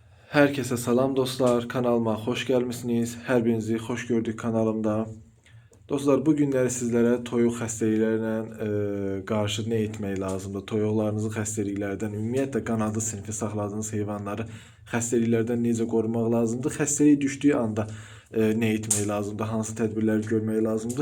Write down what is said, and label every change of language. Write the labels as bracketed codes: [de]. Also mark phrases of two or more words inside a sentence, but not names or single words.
[tr] Herkese selam dostlar. Kanalıma hoş gelmişsiniz. Her birinizi hoş gördük kanalımda. [az] Dostlar bu günləri sizlərə toyuq xəstəliklərinə qarşı nə etmək lazımdır? Toyuqlarınızı xəstəliklərdən, ümumiyyətlə qanadı sinfi saxladığınız heyvanları xəstəliklərdən necə qorumaq lazımdır? Xəstəlik düşdüyü anda nə etmək lazımdır? Hansı tədbirləri görmək lazımdır?